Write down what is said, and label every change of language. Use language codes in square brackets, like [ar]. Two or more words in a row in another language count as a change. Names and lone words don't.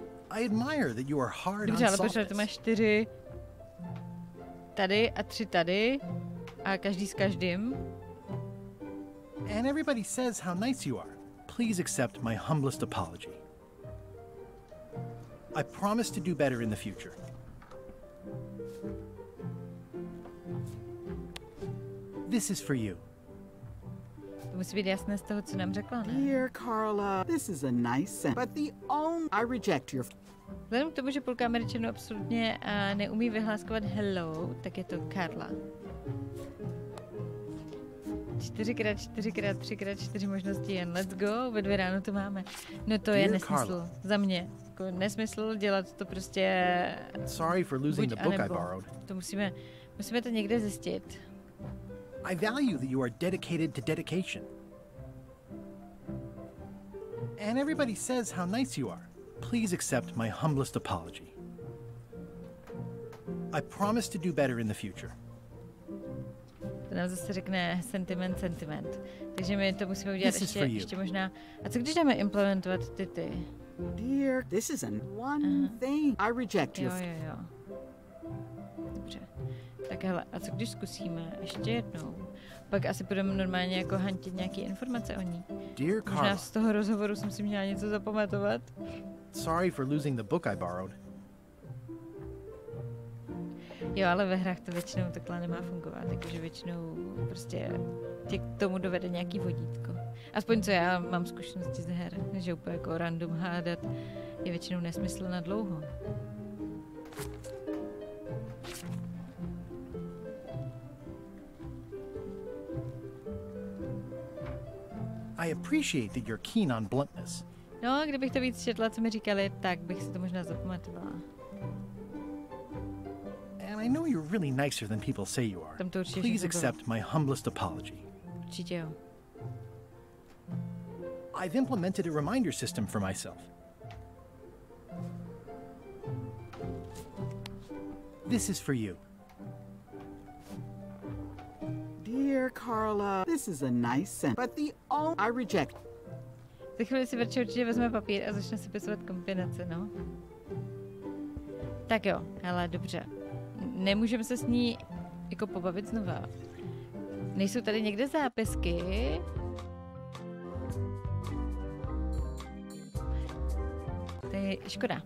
[en] I admire that you are hard [cs] Dobře, [en] on [cs] ale počkej, [en] softness. [cs] to máš 4 tady a 3 tady a každý s každým. [en] And everybody says how nice you are. Please accept my humblest apology. I promise to do better in the future. This is for you. [cs] To musí být jasné z toho, co nám řekla, ne? [en] Dear Carla, this is a nice sentence, but the only... I reject your... [cs] Vzhledem k tomu, že půlka Američanů absolutně neumí vyhláskovat hello, tak je to Karla. 4x, 4x, 3x4 možnosti jen. [en] Let's go, [cs] ve 2 ráno to máme. No to je nesmysl. Za mě. Jako nesmysl dělat to prostě... [en] Sorry for losing the book I borrowed. [cs] To musíme to někde zjistit. [en] I value that you are dedicated to dedication. And everybody says how nice you are. Please accept my humblest apology. I promise to do better in the future. [cs] To nám zase řekne sentiment. Takže my to musíme udělat ještě možná. A co když jdeme implementovat ty? [en] Dear, this is one thing. I reject your... [cs] Jo. Dobře. Tak hele, a co když zkusíme ještě jednou? Pak asi budeme normálně jako hantit nějaké informace o ní. [en] Dear Carla. [cs] Možná z toho rozhovoru jsem si měla něco zapamatovat. [en] Sorry for losing the book I borrowed. [cs] Jo, ale ve hrách to většinou takhle nemá fungovat, takže většinou prostě tě k tomu dovede nějaký vodítko. Aspoň co já mám zkušenosti z her, že úplně jako random hádat je většinou nesmysl na dlouho. [en] I appreciate that you're keen on bluntness. [cs] No, kdybych to víc četla, co mi říkali, tak bych si to možná zapamatovala. [en] And I know you're really nicer than people say you are. Please accept my humblest apology. [cs] Určitě jo. [en] I've implemented a reminder system for myself. This is for you. Dear Carla, this is a nice sentence, but the only... I reject. [cs] Za chvíli si určitě vezme papír a začne si pisovat kombinace, no. Tak jo, hele, dobře. Nemůžeme se s ní jako pobavit znova. Nejsou tady někde zápisky? To je škoda.